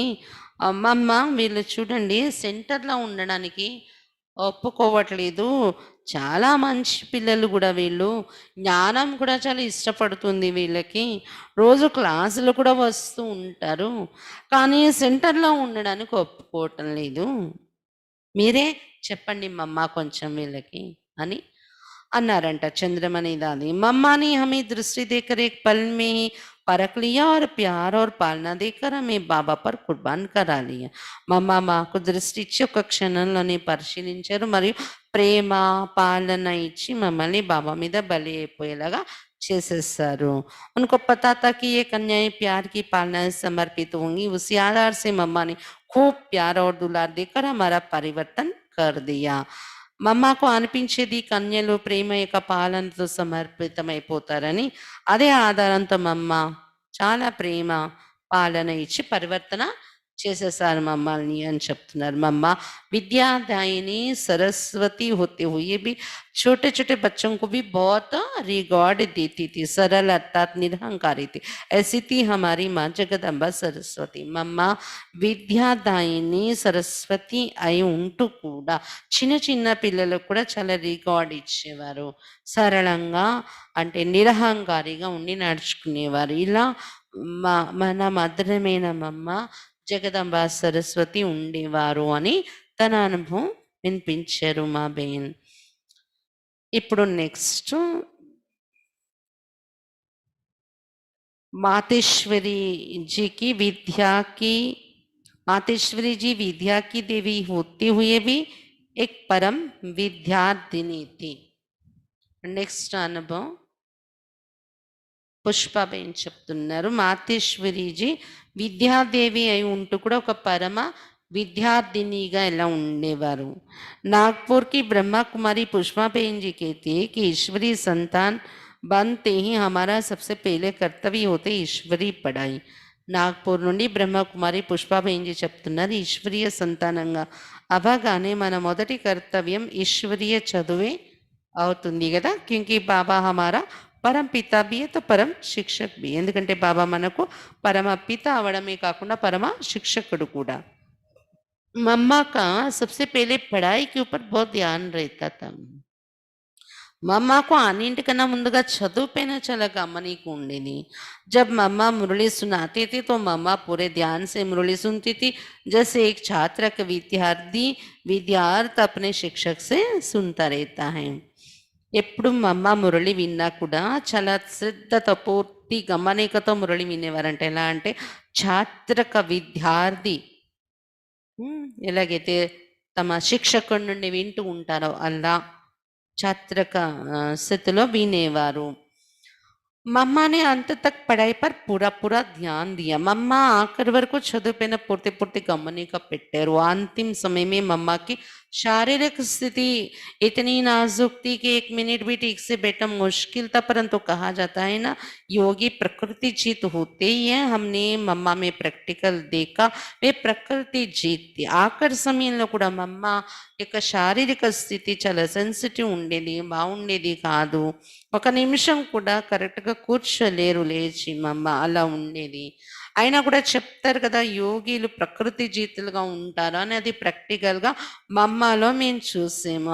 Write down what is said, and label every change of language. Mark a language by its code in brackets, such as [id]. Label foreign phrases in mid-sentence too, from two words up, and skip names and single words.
[te] అమ్మమ్మ వీళ్ళు చూడండి సెంటర్లో ఉండడానికి ఒప్పుకోవట్లేదు, చాలా మంచి పిల్లలు కూడా వీళ్ళు, జ్ఞానం కూడా చాలా ఇష్టపడుతుంది వీళ్ళకి, రోజు క్లాసులు కూడా వస్తూ ఉంటారు, కానీ సెంటర్లో ఉండడానికి ఒప్పుకోవటం లేదు, మీరే చెప్పండి మమ్మ కొంచెం వీళ్ళకి అని అన్నారంట చంద్రమణి దాది. [hi] మమ్మని हमें दृष्टि देकर एक पल में ही परख लिया और प्यार और पालना देकर हमें बाबा पर कुर्बान करा लिया. [te] మమ్మ మాకు దృష్టి ఇచ్చి ఒక క్షణంలోనే పరిశీలించారు మరియు ప్రేమ పాలన ఇచ్చి మమ్మల్ని బాబా మీద బలి అయిపోయేలాగా చేసేసారు. [hi] उनको पता था कि ये कन्याएं प्यार की पालना समर्पित होंगी. उसी आधार से मम्मा ने खूब प्यार और दुलार देकर हमारा परिवर्तन कर दिया. [te] మమ్మకు అనిపించేది కన్యలు ప్రేమ యొక్క పాలనతో సమర్పితమైపోతారని. అదే ఆధారంతో మమ్మ చాలా ప్రేమ పాలన ఇచ్చి పరివర్తన చేసేసారు మమ్మల్ని అని చెప్తున్నారు. [hi] మమ్మ विद्यादायिनी सरस्वती होते हुए भी छोटे छोटे बच्चों को भी बहुत रिगॉर्ड देती थी, सरल अर्थात निरहंकारी थी. ऐसी थी हमारी माँ जगदम्बा सरस्वती. [te] మమ్మ విద్యాదాయిని సరస్వతి అయి ఉంటూ కూడా చిన్న చిన్న పిల్లలకు కూడా చాలా రికార్డ్ ఇచ్చేవారు, సరళంగా అంటే నిరహంకారిగా ఉండి నడుచుకునేవారు. ఇలా మన మధురమైన మమ్మ జగదంబ సరస్వతి ఉండేవారు అని తన అనుభవం వినిపించారు మా బేన్. ఇప్పుడు నెక్స్ట్ [hi] मातेश्वरी जी की विद्या की, मातेश्वरी जी विद्या की देवी होते हुए भी एक परम विद्यार्थिनी थी. [te] నెక్స్ట్ అనుభవం పుష్పబేన్ చెప్తున్నారు. మాతేశ్వరిజీ విద్యాదేవి అయి ఉంటూ కూడా ఒక పరమ విద్యార్థినిగా ఎలా ఉండేవారు. [hi] नागपुर की ब्रह्मा कुमारी पुष्पा बहन जी कहती है कि ईश्वरीय संतान बनते ही हमारा सबसे पहले कर्तव्य होते ईश्वरीय पढ़ाई. [te] నాగ్పూర్ నుండి బ్రహ్మకుమారి పుష్పబేంజీ చెప్తున్నారు, ఈశ్వరీయ సంతానంగా అవగానే మన మొదటి కర్తవ్యం ఈశ్వరీయ చదువే అవుతుంది గదా! [hi] क्योंकि बाबा हमारा परम पिता भी है, तो परम शिक्षक भी. [te] ఎందుకంటే బాబా మనకు పరమ పిత అవ్వడమే కాకుండా పరమ శిక్షకుడు కూడా. [hi] मम्मा का सबसे पहले पढ़ाई के ऊपर बहुत ध्यान रहता था. [te] మమ్మాకు అన్నింటికన్నా ముందుగా చదువు పైన చాలా గమనిక ఉండేది. [hi] जब मम्मा मुरली सुनाते थे तो मम्मा पूरे ध्यान से मुरली सुनती थी, जैसे एक छात्र का विद्यार्थी अपने शिक्षक से सुनता रहता है. [te] ఎప్పుడు మమ్మ మురళి విన్నా కూడా చాలా శ్రద్ధతో పూర్తి గమనికతో మురళి వినేవారంట. ఎలా అంటే ఛాత్రక విద్యార్థి ఎలాగైతే తమ శిక్షకుడి నుండి వింటూ ఉంటారో అలా [hi] छात्र का [te] స్థితిలో వినేవారు. [hi] मम्मा ने अंत तक पढ़ाई पर पूरा पूरा ध्यान दिया. [te] मम्मा आखिर वరకు చదువుపైన పూర్తి పూర్తి గమనిక పెట్టారు. [hi] अंतिम समय में मम्मा की शारीरिक स्थिति इतनी नाजुक थी कि 1 मिनट भी ठीक से बैठना मुश्किल था, परंतु कहा जाता है ना, योगी प्रकृति जीत होते ही है. हमने मम्मा में प्रैक्टिकल देखा, वे प्रकृति जीतती. [te] ఆఖరి సమయంలో కూడా మమ్మ యొక్క శారీరక స్థితి చాలా సెన్సిటివ్ ఉండేది, బాగుండేది కాదు. ఒక నిమిషం కూడా కరెక్ట్గా కూర్చోలేరు లేచి మమ్మ, అలా ఉండేది. అయినా కూడా చెప్తారు కదా యోగిలు ప్రకృతి జీతులుగా ఉంటారు అని, అది ప్రాక్టికల్గా మమ్మలో మేము చూసాము.